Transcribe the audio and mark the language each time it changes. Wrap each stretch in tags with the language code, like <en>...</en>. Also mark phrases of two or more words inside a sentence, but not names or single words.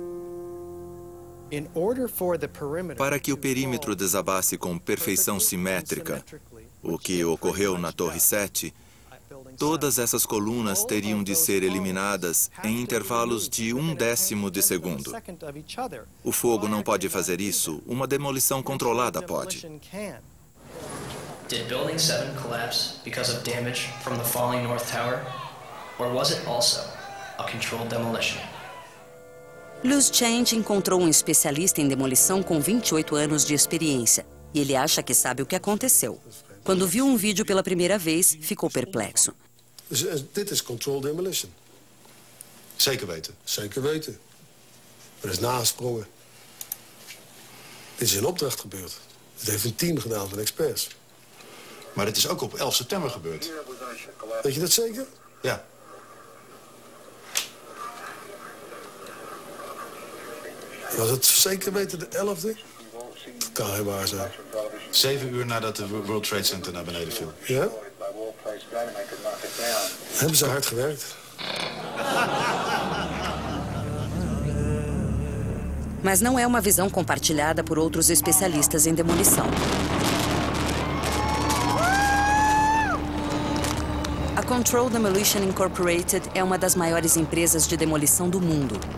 <pt>Para que o perímetro desabasse com perfeição simétrica, o que ocorreu na Torre 7, Todas essas colunas teriam de ser eliminadas em intervalos de 1/10 de segundo. O fogo não pode fazer isso, uma demolição controlada pode.</pt> <en>Did Building 7 collapse because of damage from the falling North Tower? Or was it also a controlled demolition?</en> <pt>Luz Chang encontrou um especialista em demolição com 28 anos de experiência. E ele acha que sabe o que aconteceu. Quando viu um vídeo pela primeira vez, ficou perplexo.</pt> <nl>Dit is</nl> <en>controlled demolition.</en> <nl>Zeker weten. Zeker weten. Er is nagesprongen. Dit is in opdracht gebeurd. Dit heeft een team gedaan van experts. Maar dit is ook op 11 september gebeurd. Weet je dat zeker? Ja. Was het zeker weten de 11e? Dat kan geen waar zijn. 7 uur nadat de World Trade Center naar beneden viel. Ja? Hebben ze hard gewerkt.</nl> <pt>Mas não é uma visão compartilhada por outros especialistas em demolição. A Control Demolition Incorporated é uma das maiores empresas de demolição do mundo.</pt>